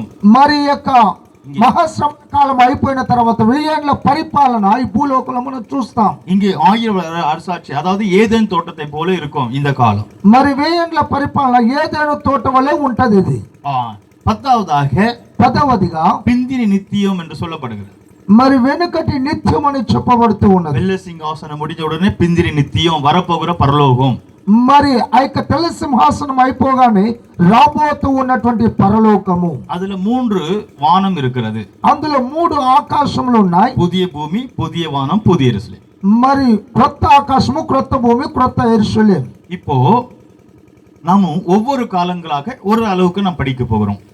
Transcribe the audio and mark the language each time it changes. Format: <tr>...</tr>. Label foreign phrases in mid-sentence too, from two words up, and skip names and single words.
<te>మరి యొక్క మహాశ్రమ కాలం అయిపోయిన తర్వాత 1000 ఏళ్ల పరిపాలన ఈ భూలోకంలో మనం చూస్తాం.</te> <ta>இங்கே 1000 அரசாட்சி, அதாவது ஏதேன் தோட்டத்தை போல இருக்கும் இந்த காலம்.</ta> <te>మరి 1000 ఏళ్ల పరిపాలన ఏదైనా తోట వలె ఉంటది ఇది. 10వదిగా</te> <ta>பிந்திரி நித்தியம் என்று சொல்லப்படுகிறது.</ta> <te>మరి వెనుకటి నిత్యం అని చెప్పబడుతూ ఉన్నది.</te> <ta>வெள்ள சிங்காசனம் முடிஞ்ச உடனே பிந்திரி நித்தியம், வரப்போகிற பரலோகம்.</ta> <te>మరి ఆ యొక్క తెల్ల సింహాసనం అయిపోగానే రాబోతూ ఉన్నటువంటి పరలోకము.</te> <ta>அதுல 3 வானம் இருக்கிறது.</ta> <te>అందులో 3 ఆకాశములు ఉన్నాయి.</te> <ta>புதிய பூமி, புதிய வானம், புதிய எருசலேம்.</ta> <te>మరి క్రొత్త ఆకాశము, క్రొత్త భూమి, క్రొత్త యెరూషలేం.</te> <ta>இப்போ நாம ஒவ்வொரு காலங்களாக ஒரு அளவுக்கு நாம் படிக்க போகிறோம்.</ta>